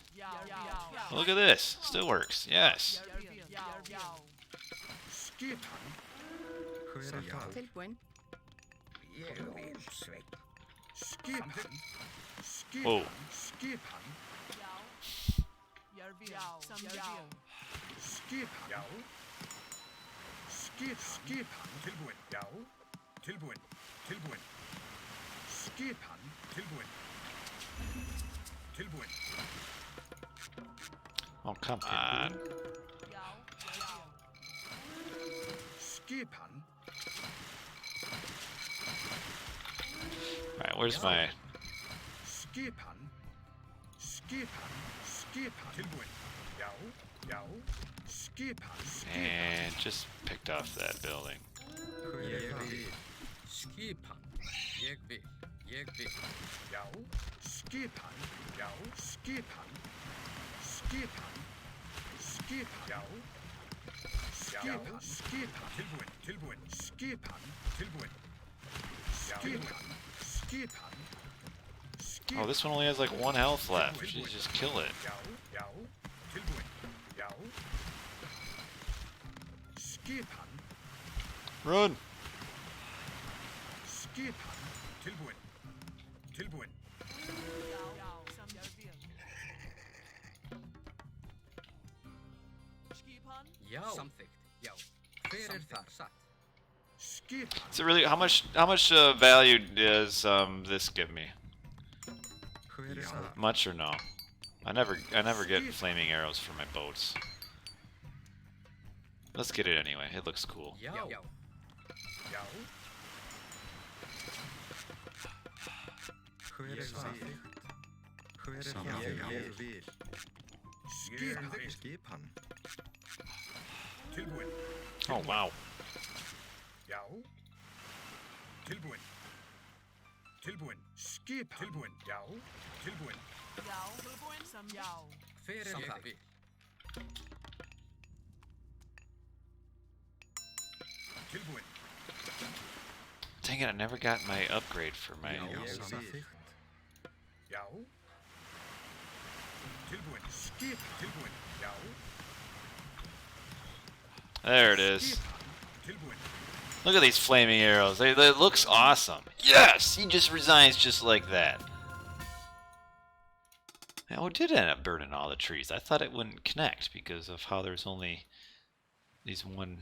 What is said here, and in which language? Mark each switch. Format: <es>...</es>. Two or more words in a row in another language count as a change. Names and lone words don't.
<en>Look at this. Still works. Yes.</en> <is>Skipan. Tilbúin. Ég vil sveinn. Skipan.</is> <en>Whoa.</en> <is>Skipan. Skipan. Skipan. Já. Skipan. Tilbúin. Já. Tilbúin. Tilbúin. Skipan. Tilbúin. Tilbúin.</is> <en>Oh, come on.</en> <is>Skipan.</is> <en>Alright, where's my...</en> <is>Skipan. Skipan. Skipan. Tilbúin. Já. Já. Skipan.</is> <en>And just picked off that building.</en> <is>Ég vil. Skipan. Ég vil. Ég vil. Já. Skipan. Já. Skipan. Skipan. Skipan. Já. Skipan. Skipan. Tilbúin. Tilbúin. Skipan. Tilbúin. Skipan. Skipan.</is> <en>Oh, this one only has like 1 health left. Just kill it.</en> <is>Já. Já. Tilbúin. Já. Skipan.</is> <en>Run!</en> <is>Skipan. Tilbúin. Tilbúin. Já. Samþykkt. Já. Hver þar? Satt. Skipan.</is> <en>So really, how much value does this give me? Much or no? I never get flaming arrows for my boats. Let's get it anyway. It looks cool.</en> <is>Já. Já. Já. Hver þar? Ég vil. Skipan. Tilbúin.</is> <en>Oh wow.</en> <is>Já. Tilbúin. Tilbúin. Skipan. Tilbúin. Já. Tilbúin. Hver þar? Tilbúin.</is> <en>Dang it! I never got my upgrade for my.</en> <is>Já. Tilbúin. Skip. Tilbúin. Já.</is> <en>There it is.</en> <is>Tilbúin.</is> <en>Look at these flaming arrows. It looks awesome. Yes! He just resigns just like that. Oh, it did end up burning all the trees. I thought it wouldn't connect because of how there's only these one.</en>